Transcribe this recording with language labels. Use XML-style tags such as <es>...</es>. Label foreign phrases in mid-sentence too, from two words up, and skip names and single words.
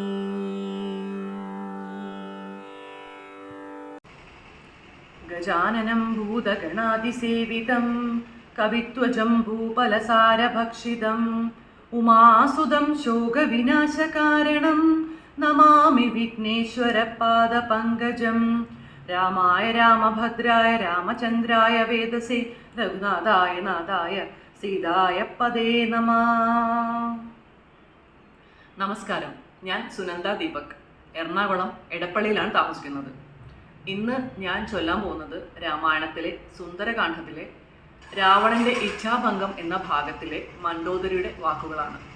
<sa>गजाननं भूतगणादिसेवितं कवित्वजम्बूफलसारभक्षितम् उमासुतं शोकविनाशकारणं नमामि विघ्नेश्वरपादपङ्कजं। रामाय रामभद्राय रामचन्द्राय वेदसे रघुनाथाय नाഥാय സീതായ പദേ നമഃ.</sa> <ml>നമസ്കാരം, ഞാൻ സുനന്ദ ദീപക്, എറണാകുളം എടപ്പള്ളിയിലാണ് താമസിക്കുന്നത്. ഇന്ന് ഞാൻ ചൊല്ലാൻ പോകുന്നത് രാമായണത്തിലെ സുന്ദരകാന്ഡത്തിലെ രാവണന്റെ ഇച്ഛാഭംഗം എന്ന ഭാഗത്തിലെ മണ്ഡോദരിയുടെ വാക്കുകളാണ്.</ml>